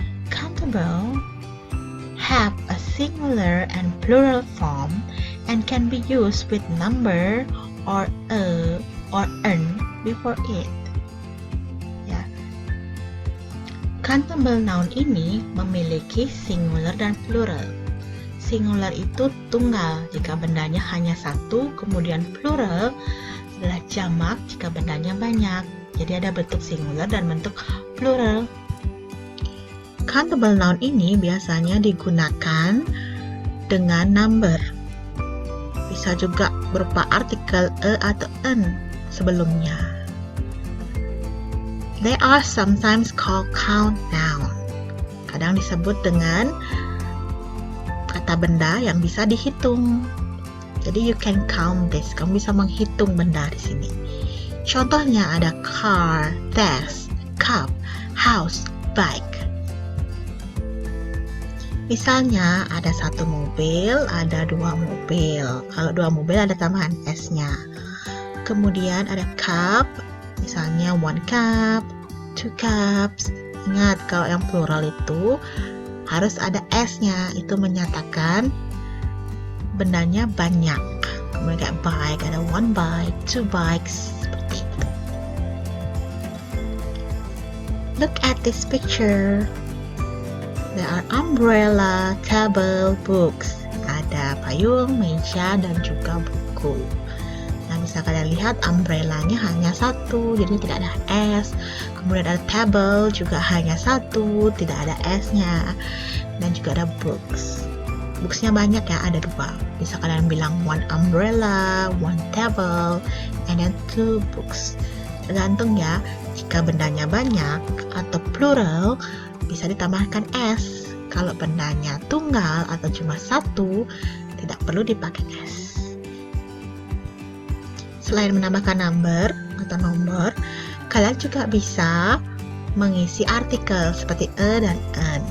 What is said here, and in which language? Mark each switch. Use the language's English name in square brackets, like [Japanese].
[English] Countable have a singular and plural form and can be used with number or a or an before it. [Indonesian] Ya. Countable noun ini memiliki singular dan plural. Singular itu tunggal jika bendanya hanya satu, kemudian plural adalah jamak jika bendanya banyak. Jadi ada bentuk singular dan bentuk plural. Countable noun ini biasanya digunakan dengan number. Bisa juga berupa artikel a atau an sebelumnya. [English] They are sometimes called count noun. [Indonesian] Kadang disebut dengan kata benda yang bisa dihitung. Jadi [English] you can count this. [Indonesian] Kamu bisa menghitung benda di sini. Contohnya ada car, desk, cup, house, bike. Misalnya ada satu mobil, ada dua mobil. Kalau dua mobil ada tambahan s-nya. Kemudian ada cup, misalnya [English] one cup, two cups. [Indonesian] Ingat kalau yang plural itu harus ada s-nya. Itu menyatakan bendanya banyak. Kemudian kayak bike, ada [English] one bike, two bikes, [Indonesian] seperti itu. [English] Look at this picture. There are umbrella, table, books. [Indonesian] Ada payung, meja, dan juga buku. Nah, bisa kalian lihat umbrellanya hanya satu, jadi tidak ada s. Kemudian ada table, juga hanya satu, tidak ada s-nya. Dan juga ada books. Booksnya banyak ya, ada dua. Bisa kalian bilang [English] one umbrella, one table, and then two books. [Indonesian] Tergantung ya, jika bendanya banyak atau plural, bisa ditambahkan s. Kalau bendanya tunggal atau cuma satu, tidak perlu dipakai s. Selain menambahkan number atau nomor, kalian juga bisa mengisi artikel seperti a dan an.